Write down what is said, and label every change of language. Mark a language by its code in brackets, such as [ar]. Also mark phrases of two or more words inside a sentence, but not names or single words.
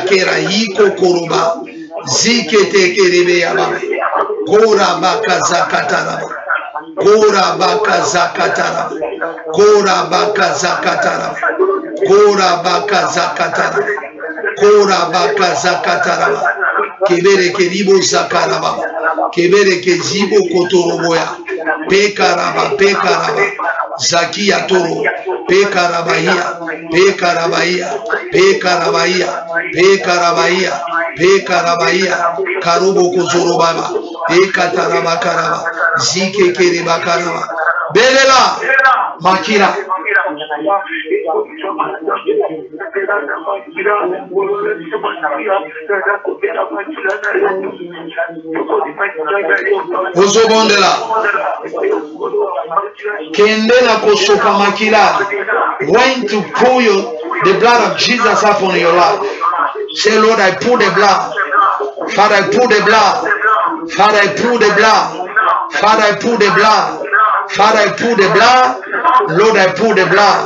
[en] kera yiko koroba zikete kerebe yababa kora baka zakataraba kora baka zakataraba kora baka zakataraba kora baka zakataraba kora baka zakataraba kebere keribo zakaraba kebere kezibo kotoroboya pekaraba zakia toro pekarabahia karubo kozorobaba pekataraba karaba zike kereba karaba belela makira Ozobondela Kendela kosoka makila. When to pour the blood of Jesus upon your life. Say, Lord, I pour the blood. Father, I pour the blood. Father, I pour the blood. Father, I pour the blood. Father, I pour the blood. Lord, I pour the blood.